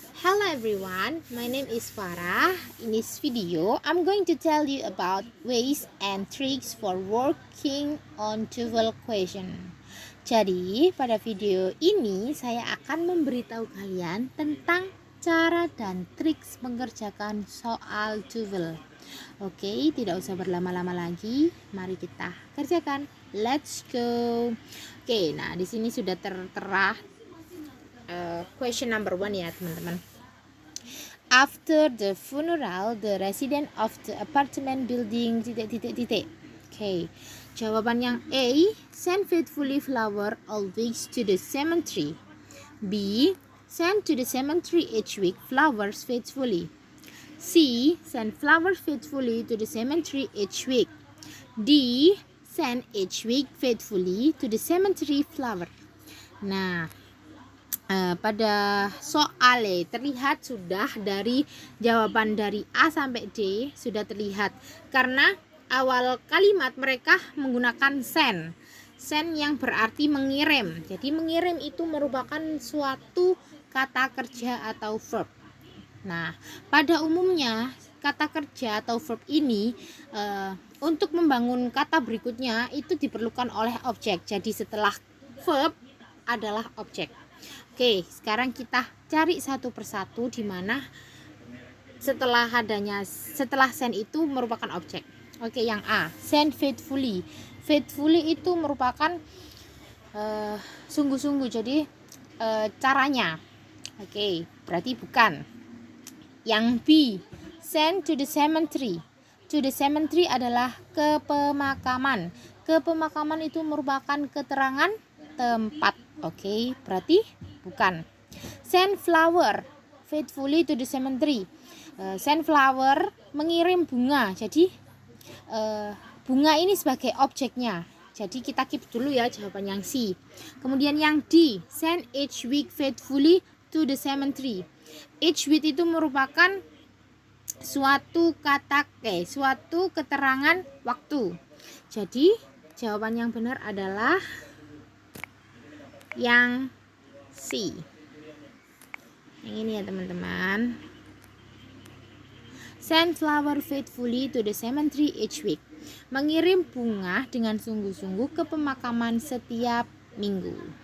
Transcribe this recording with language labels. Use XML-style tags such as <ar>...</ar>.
<en>Hello everyone, my name is Farah. In this video, I'm going to tell you about ways and tricks for working on dual question.</en> <id>Jadi, pada video ini saya akan memberitahu kalian tentang cara dan trik mengerjakan soal dual. Oke, tidak usah berlama-lama lagi. Mari kita kerjakan.</id> <en>Let's go.</en> <id>Oke, nah di sini sudah tertera</id> <en>question number 1</en> <id>ya teman-teman.</id> <en>After the funeral, the resident of the apartment building</en> <id>Oke, jawaban yang A,</id> <en>send faithfully flower all weeks to the cemetery. B, send to the cemetery each week flowers faithfully. C, send flowers faithfully to the cemetery each week. D, send each week faithfully to the cemetery flower.</en> <id>Nah, pada soal terlihat sudah dari jawaban dari A sampai D sudah terlihat karena awal kalimat mereka menggunakan send yang berarti mengirim. Jadi mengirim itu merupakan suatu kata kerja atau verb. Nah, pada umumnya kata kerja atau verb ini untuk membangun kata berikutnya itu diperlukan oleh objek. Jadi setelah verb adalah objek. Oke, sekarang kita cari satu persatu di mana setelah send itu merupakan objek. Oke, yang A,</id> <en>send faithfully.</en> <id>Faithfully itu merupakan sungguh-sungguh. Jadi caranya. Oke, berarti bukan. Yang B,</id> <en>send to the cemetery. To the cemetery</en> <id>adalah ke pemakaman. Ke pemakaman itu merupakan keterangan tempat. Oke, berarti bukan.</id> <en>Send flower faithfully to the cemetery. Send flower</en> <id>mengirim bunga. Jadi bunga ini sebagai objeknya. Jadi kita keep dulu ya jawaban yang C. Kemudian yang D,</id> <en>send each week faithfully to the cemetery.</en> <id>Each week itu merupakan suatu suatu keterangan waktu. Jadi jawaban yang benar adalah yang C. Yang ini ya teman-teman.</id> <en>Send flower faithfully to the cemetery each week.</en> <id>Mengirim bunga dengan sungguh-sungguh ke pemakaman setiap minggu.</id>